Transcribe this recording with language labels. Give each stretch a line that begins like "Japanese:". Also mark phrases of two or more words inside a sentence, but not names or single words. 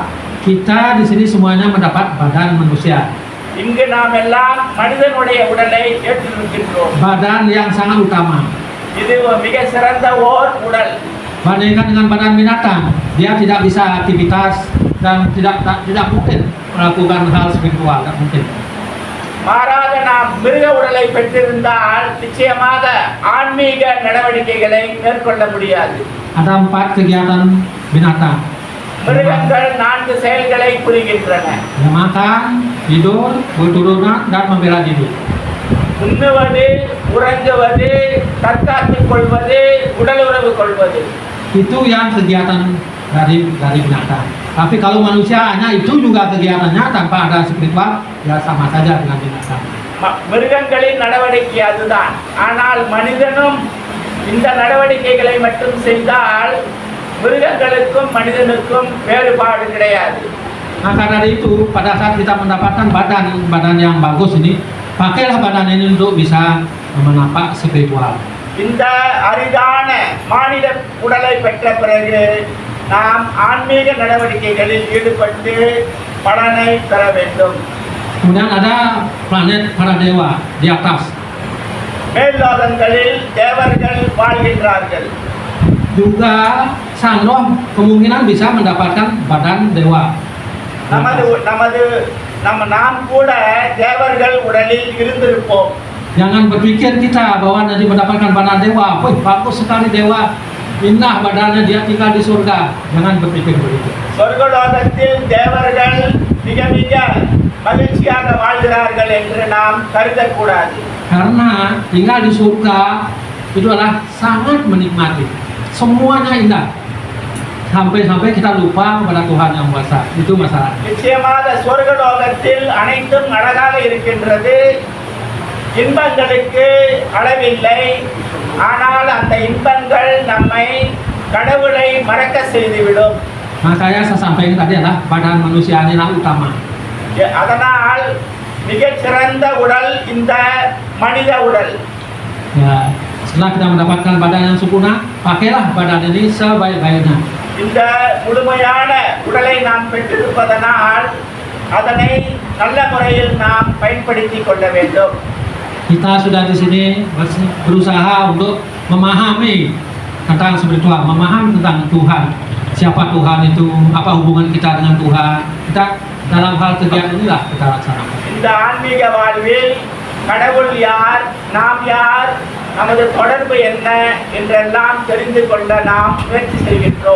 Indonesian: Kita di sini semuanya mendapat badan manusia,
Tamil: இங்கு நாம் எல்லாம் மனிதனுடைய உடலை ஏற்றிருக்கின்றோம்.
Indonesian: badan yang sangat utama.
Tamil: இது மிக சிறந்த ஓர் உடல்.
Indonesian: Bandingkan dengan badan binatang, dia tidak bisa aktivitas dan tidak mungkin melakukan hal spiritual, tidak mungkin.
Tamil: மாறாக நாம் மிருக உடலை பெற்றிருந்தால் நிச்சயமாக ஆன்மீக நடவடிக்கைகளை மேற்கொள்ள முடியாது.
Indonesian: Ada 4 kegiatan binatang.
Tamil: மிருகங்கள் 4 செயல்களை புரிகின்றன.
Indonesian: Dia makan, tidur, berturunan, dan membela diri.
Tamil: உண்ணுவது, உறங்குவது, தற்காத்துக் கொள்வது, உடல் உறவு கொள்வது.
Indonesian: Itu yang kegiatan dari binatang. Tapi kalau manusia hanya itu juga kegiatannya tanpa ada spiritual, ya sama saja dengan binatang.
Tamil: மிருகங்களின் நடவடிக்கை அதுதான். ஆனால் மனிதனும் இந்த நடவடிக்கைகளை மட்டும் செய்தால் மிருகங்களுக்கும் மனிதனுக்கும் வேறுபாடு கிடையாது.
Indonesian: Maka dari itu pada saat kita mendapatkan badan yang bagus ini, pakailah badan ini untuk bisa menapak spiritual.
Tamil: இந்த அரிதான மானிட உடலை பெற்ற பிறகு நாம் ஆன்மீக நடவடிக்கைகளில் ஈடுபட்டு பலனை பெற வேண்டும்.
Indonesian: Kemudian ada planet para dewa di atas.
Tamil: மேல்லோகங்களில் தேவர்கள் வாழ்கின்றார்கள்.
Indonesian: Juga sang roh kemungkinan bisa mendapatkan badan dewa.
Tamil: நாம் கூட தேவர்கள் உடலில் இருந்திருப்போம்.
Indonesian: Jangan berpikir kita bahwa nanti mendapatkan badan dewa. Wih, bagus sekali dewa, indah badannya, dia tinggal di surga. Jangan berpikir begitu.
Tamil: சொர்க்கலோகத்தில் தேவர்கள் மிக மிக மகிழ்ச்சியாக வாழ்கிறார்கள் என்று நாம் கருதக்கூடாது.
Indonesian: Karena tinggal di surga itu adalah sangat menikmati. Semuanya indah. Sampai-sampai kita lupa kepada Tuhan yang kuasa. Itu masalah.
Tamil: நிச்சயமாக சொர்க்கலோகத்தில் அனைத்தும் அழகாக இருக்கின்றது. இன்பங்களுக்கு அளவில்லை. ஆனால் அந்த இன்பங்கள் நம்மை கடவுளை மறக்க செய்துவிடும்.
Indonesian: Makanya saya sampaikan tadi adalah badan manusia inilah utama.
Tamil: அதனால் மிகச் சிறந்த உடல் இந்த மனித உடல்.
Indonesian: Ya, Setelah kita mendapatkan badan yang sempurna, pakailah badan ini sebaik-baiknya.
Tamil: இந்த முழுமையான உடலை நாம் பெற்றிருப்பதனால் அதனை நல்ல முறையில் நாம் பயன்படுத்திக் கொள்ள வேண்டும்.
Indonesian: Kita sudah di sini berusaha untuk memahami tentang spiritual, memahami tentang Tuhan. Siapa Tuhan itu, apa hubungan kita dengan Tuhan. Kita dalam hal kegiatan inilah kita laksanakan.
Tamil: இந்த ஆன்மீக வாழ்வில் கடவுள் யார், நாம் யார், நமது தொடர்பு என்ன என்றெல்லாம் தெரிந்து கொள்ள நாம் முயற்சி செய்கின்றோம்.